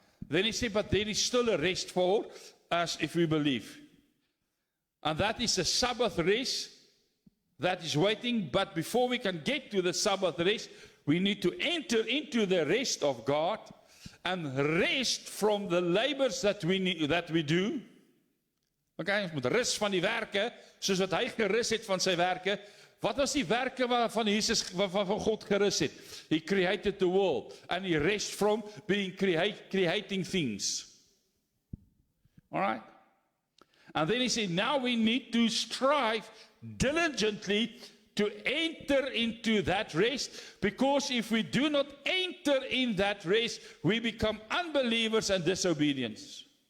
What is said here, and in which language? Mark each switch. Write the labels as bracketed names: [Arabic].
[English] Then he said, but there is still a rest for us if we believe. And that is a Sabbath rest that is waiting. But before we can get to the Sabbath rest, we need to enter into the rest of God and rest from the labors that we do. [Afrikaans] Okay, ons moet rus van die werke, soos wat hy gerus het van sy werke. Wat was die werke waarvan Jesus, waarvan God gerus het? [English] He created the world, and he rest from being creating things. All right? And then he said, now we need to strive diligently to enter into that rest, because if we do not enter in that rest, we become unbelievers and disobedience.